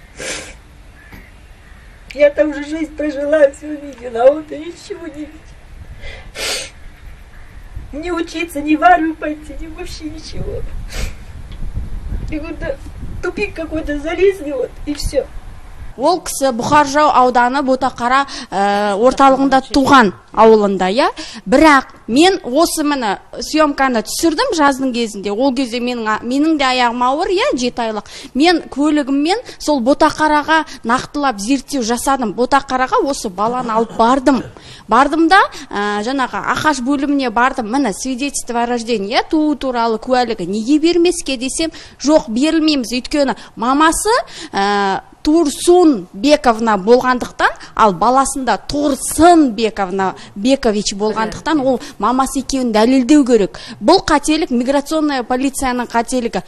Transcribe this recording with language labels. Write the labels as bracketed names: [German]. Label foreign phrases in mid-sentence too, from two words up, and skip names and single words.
[Russian] Я там уже жизнь прожила, все видела, а он-то ничего не видел. Не учиться, ни в армию пойти, ни вообще ничего. И вот тупик какой-то залезли, вот, и все. [Kazakh] Ол кісі Бұқар Жырау ауданы Ботақара орталығында туған ауылында, я. Бірақ мен осы мені съемканы түсірдім жаздың кезінде. Ол кезде менің де аяғым ауыр, я, 7 айлық. Мен көлігіммен сол Ботақараға нақтылап зерттеу жасадым. Ботақараға осы баланы алып бардым. Бардым да, жаңағы Ақаш бөліміне бардым. Міне [Russian] свидетельство о рождении, [Kazakh] туу туралы куәлігі неге бермеске десем, жоқ, берілмейміз. Өйткені мамасы Тұрсын Бековна болғандықтан, ал баласында Тұрсын Бекович болғандықтан, ол мамасы екеуін дәлелдеу керек. Бұл қателік миграционная полицияның қателігі.